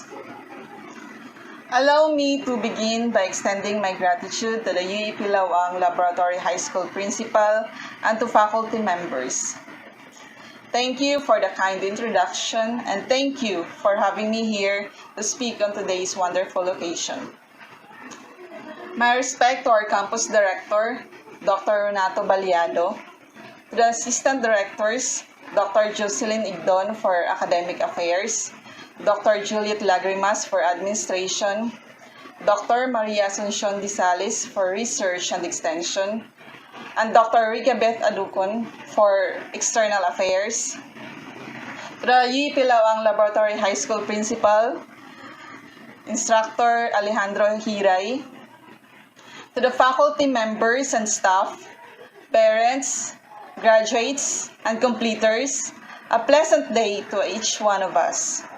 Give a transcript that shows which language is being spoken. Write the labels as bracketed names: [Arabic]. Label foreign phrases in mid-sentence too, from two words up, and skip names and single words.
[English] Allow me to begin by extending my gratitude to the UEPLLHS Laboratory High School Principal and to faculty members. Thank you for the kind introduction, and thank you for having me here to speak on today's wonderful occasion. My respect to our campus director, Dr. Renato Baliado, to the assistant directors, Dr. Jocelyn Igdon for Academic Affairs, Dr. Juliet Lagrimas for Administration, Dr. Maria Asuncion Disales for Research and Extension, and Dr. Ricabeth Aducon for External Affairs, to the UEPLLHS Laboratory High School Principal, Instructor Alejandro Hiray, to the faculty members and staff, parents, graduates, and completers, a pleasant day to each one of us.